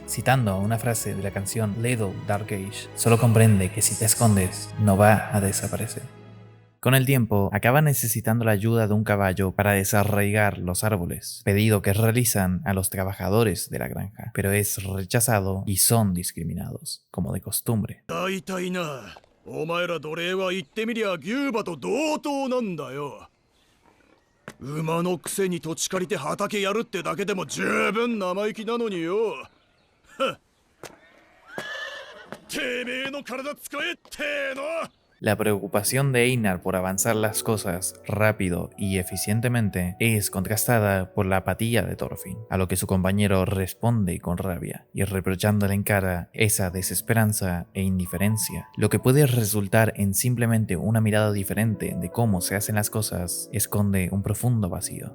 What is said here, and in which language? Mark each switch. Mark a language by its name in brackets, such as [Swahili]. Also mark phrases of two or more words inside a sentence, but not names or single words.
[Spanish] Citando una frase de la canción Little Dark Age, solo comprende que si te escondes, no va a desaparecer. Con el tiempo, acaba necesitando la ayuda de un caballo para desarraigar los árboles, pedido que realizan a los trabajadores de la granja, pero es rechazado y son discriminados, como de costumbre. [Japanese] 大体な、お前ら奴隷は言ってみりゃ牛馬と同等なんだよ。馬のくせに土地借りて畑やるってだけでも十分生意気なのによ。てめえの体使えっての。 [Spanish] La preocupación de Einar por avanzar las cosas rápido y eficientemente es contrastada por la apatía de Thorfinn, a lo que su compañero responde con rabia y reprochándole en cara esa desesperanza e indiferencia. Lo que puede resultar en simplemente una mirada diferente de cómo se hacen las cosas esconde un profundo vacío.